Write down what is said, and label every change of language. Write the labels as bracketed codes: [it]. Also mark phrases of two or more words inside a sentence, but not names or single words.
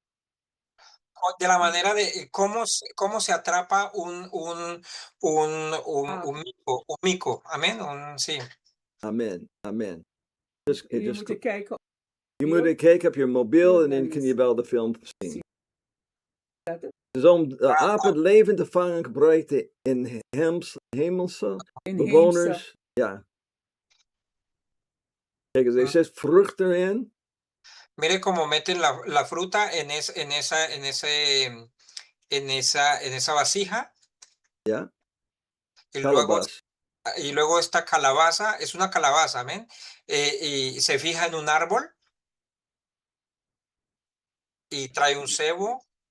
[es] de la manera de cómo se atrapa un mico. Amén. Sí. Amen, amen. [nl] Je moet kijken. Je moet kijken op je mobiel en dan kun je wel de film zien. Dus om de apen levend te vangen gebruikt hij hemelse bewoners. Ja. Kijk eens, er zit vrucht erin. [es] Mire cómo meten la fruta en esa vasija. [nl] Ja. [es] Y luego esta calabaza, es una calabaza, amén. Y se fija en un árbol y trae un cebo.